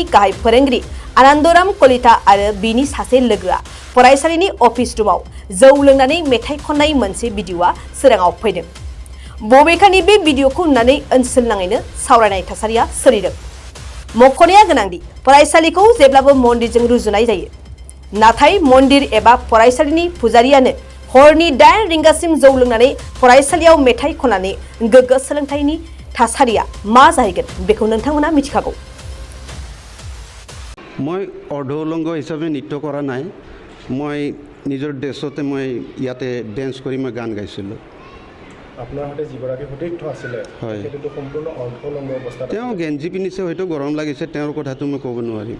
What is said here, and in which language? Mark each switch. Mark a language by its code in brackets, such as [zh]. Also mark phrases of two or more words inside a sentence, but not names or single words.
[brx] गाहाय फोरोंगिरि आनन्दराम कलिता आरो बिनि सासे लोगोआ फरायसालिनि अफिस रुमाव जौ लोंनानै मेथाइ खननाय मोनसे भिडिअआ सोराङाव फैदों बबेखानि बे भिडिअखौ नुनानै ओनसोल नाङैनो सावरायनाय थासारिया सोलिदों मख'नाया गोनांदि फरायसालिखौ जेब्लाबो मन्दिरजों रुजुनाय जायो नाथाय मन्दिर एबा फरायसालिनि पुजारियानो हरनि 8 रिंगासिम जौ लोंनानै फरायसालियाव मेथाइ खननानै गोग्गो सोलोंथाइनि थासारिया मा जाहैगोन बेखौ नोंथांमोना मिथिखागौ [as] মই অৰ্ধউলংগ হিচাপে নৃত্য কৰা নাই মই নিজৰ ড্ৰেছতে মই ইয়াতে ডেন্স কৰি মই গান গাইছিলোঁ আপোনাৰ হাতে যিগৰাকী সতীৰ্থ আছিলে হয় সেইটো সম্পূৰ্ণ অৰ্থলংগ অৱস্থাত তেওঁ গেঞ্জি পিন্ধিছে হয়তো গৰম লাগিছে তেওঁৰ কথাটো মই ক'ব নোৱাৰিম